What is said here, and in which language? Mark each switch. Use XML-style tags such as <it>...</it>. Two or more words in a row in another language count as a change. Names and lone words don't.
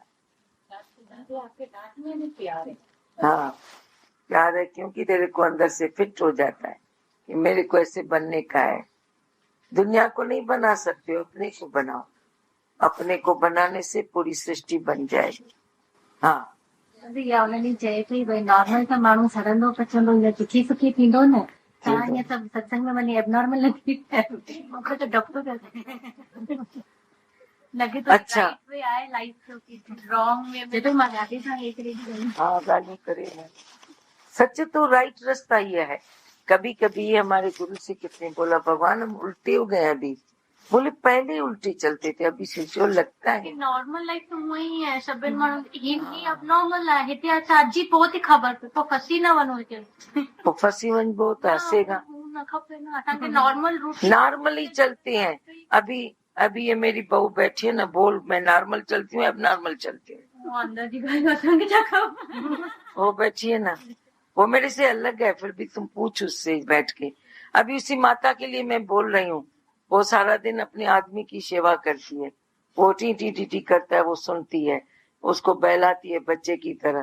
<hi>आपके डांटने में प्यार है। हाँ प्यार है, क्योंकि तेरे को अंदर से फिट हो जाता है कि मेरे को ऐसे बनने का है। दुनिया को नहीं बना सकते हो, अपने को बनाओ, अपने को बनाने से पूरी सृष्टि बन जाएगी। हाँ</hi> <sd>उन्हनि चए पई भई नॉर्मल त माण्हू सड़ंदो पचंदो या दुखी सुखी थींदो न, तव्हां ईअं सभु सत्संग में वञी एबनॉर्मल न थी मूंखे त डपु पियो लॻे थो</sd> <hi>अच्छा</hi> <en>right way</en> <sd>आहे लाइफ</sd> <en>wrong way</en> <sd>में, तो मां ॾाढे सां हिकिड़ी</sd> <hi>हाँ गाली करे है। सच तो राइट रास्ता ये है। कभी कभी हमारे गुरु से कितने बोला भगवान हम उल्टे हो गए अभी, बोले पहले ही उल्टे चलते थे, अभी से जो लगता है</hi> <en>normal life</en> <sd>तो हुआ ही है सभिनि माण्हुनि ही अबनॉर्मल आहे, हिते अची पोइ थी ख़बर पए, पोइ फसी न वञो हिते,</sd> <hi>तो फंसी वंज बहुत हंसेगा,</hi> <sd>न खपे न, असांखे</sd> <en>normal route</en> <hi>नॉर्मल ही चलते हैं। अभी अभी ये मेरी बहू बैठी है ना, बोल मैं नॉर्मल चलती हूँ, अब नॉर्मल चलती हूँ, अंदर की गाली</hi> <sd>असांखे छा खबर,</sd> <hi>वो बैठी है ना, वो मेरे से अलग है, फिर भी तुम पूछ उससे बैठ के। अभी उसी माता के लिए मैं बोल रही हूँ, वो सारा दिन अपने आदमी की सेवा करती है, वो टी टी टी टी करता है, वो सुनती है, उसको बहलाती है बच्चे की तरह।</hi>